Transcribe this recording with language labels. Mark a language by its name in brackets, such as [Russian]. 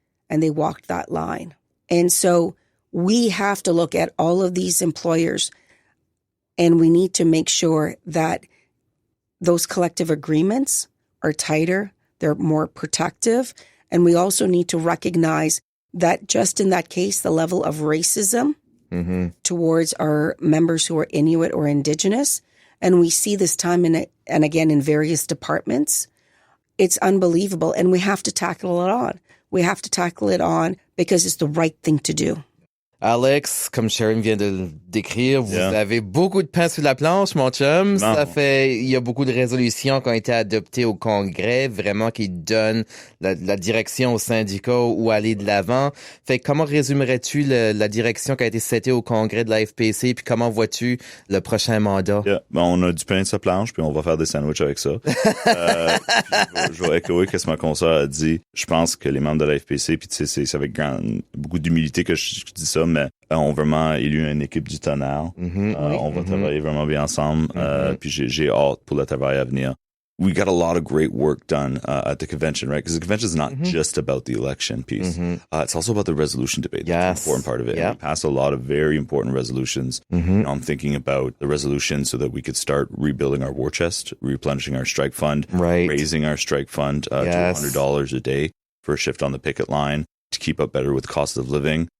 [English] And they walked that line. And so we have to look at all of these employers, and we need to make sure that those collective agreements are tighter, they're more protective, and we also need to recognize that just in that case, the level of racism towards our members who are Inuit or Indigenous, and we see this time and again in various departments, it's unbelievable, and we have to tackle it on. We have to tackle it on because it's the right thing to do. [French] Alex, comme Sharon vient de le décrire, vous avez beaucoup de pain sur la planche, mon chum. Il y a beaucoup de résolutions qui ont été adoptées au Congrès, vraiment qui donnent la direction aux syndicats où aller de l'avant. Fait comment résumerais-tu la direction qui a été setée au Congrès de la FPC, puis comment vois-tu le prochain mandat? On a du pain sur la planche, puis on va faire des sandwichs avec ça. Je vais échoer ce que ma consoeur a dit. Je pense que les membres de la FPC, puis tu sais, c'est avec beaucoup d'humilité que je dis ça, mais on vraiment élu une équipe du tonnerre. On va travailler vraiment bien ensemble. Puis j'ai hâte pour le travail à venir. [English] We got a lot of great work done at the convention, right? Because the convention is not just about the election piece. It's also about the resolution debate. That's an important part of it. We passed a lot of very important resolutions. I'm thinking about the resolution so that we could start rebuilding our war chest, replenishing our strike fund, raising our strike fund to $100 a day for a shift on the picket line to keep up better with cost of living.